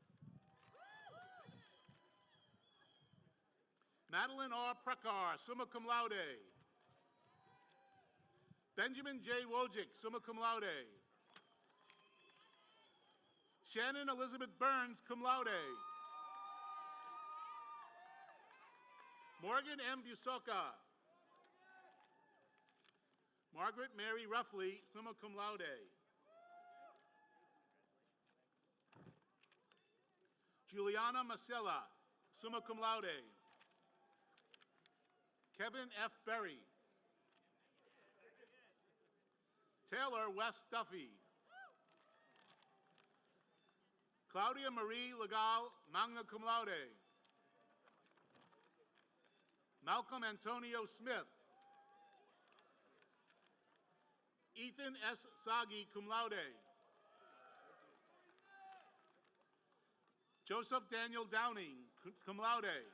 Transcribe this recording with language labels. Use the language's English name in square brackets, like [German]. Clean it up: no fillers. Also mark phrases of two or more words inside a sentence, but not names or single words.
[English] Madeline R. [Latin] Prekar, summa cum laude. Benjamin J. Wojcik, summa cum laude. Shannon Elizabeth Burns, cum laude. [English] Morgan M. Busoka. [Latin] Margaret Mary Ruffley, summa cum laude. Juliana Masella, summa cum laude. [English] Kevin F. Berry. Taylor West Duffy. Claudia Marie Legal, [Latin] magna cum laude. [English] Malcolm Antonio Smith. Ethan S. [Latin] Sagi, cum laude. Joseph Daniel Downing, cum laude.